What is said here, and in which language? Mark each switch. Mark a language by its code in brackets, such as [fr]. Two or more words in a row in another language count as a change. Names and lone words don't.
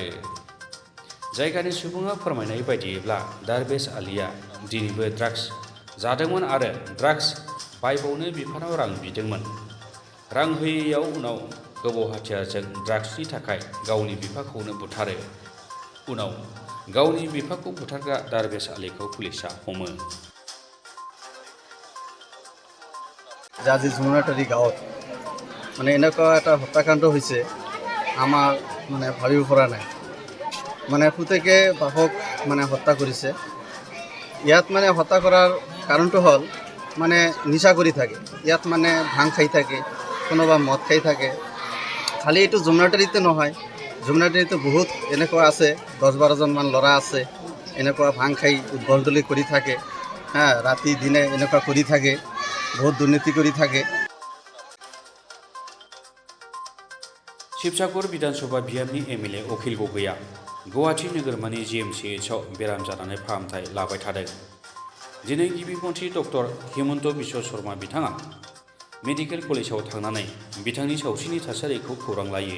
[brx] जायगानि सुबुङा फोरमायनाय बायदिब्ला दारबेस आलीया दिनैबो ड्राग्स जादोंमोन आरो ड्राग्स बायबावनो बिफानाव रां बिदोंमोन। रां होयैयाव उनाव गोबौ हाथियारजों ड्राग्सनि थाखाय गावनि बिफाखौनो बुथारो। उनाव गावनि बिफाखौ बुथारग्रा दारबेस आलीखौ पुलिसा हमो। [as] আজি জুমনাটাৰী গাঁৱত মানে এনেকুৱা এটা হত্যাকাণ্ড হৈছে আমাৰ মানে ভাবিব পৰা নাই। মানে পুতেকে বাপক মানে হত্যা কৰিছে। ইয়াত মানে হত্যা কৰাৰ কাৰণটো হ'ল মানে নিচা কৰি থাকে। ইয়াত মানে ভাং খাই থাকে, কোনোবা মদ খাই থাকে। খালি এইটো জুমনাটাৰীতে নহয়, জুমনাটাৰীতে বহুত এনেকুৱা আছে, 10-12জনমান ল'ৰা আছে এনেকুৱা ভাং খাই উদ্ভণ্ডলি কৰি থাকে। ৰাতি দিনে এনেকুৱা কৰি থাকে, বহুত দুৰ্নীতি কৰি থাকে। [brx] शिबसागर विधानसभा बियाबनि एमएलए अखिल गगैया गुवाहाटी नोगोरमानि GMCHआव बेराम जानानै फाहामथाय लाबाय थादों। दिनै गिबि मन्थ्रि डक्टर हिमन्त बिश्व शर्मा बिथाङा मेडिकेल कलेजाव थांनानै बिथांनि सावस्रिनि थासारिखौ खौरां लायो।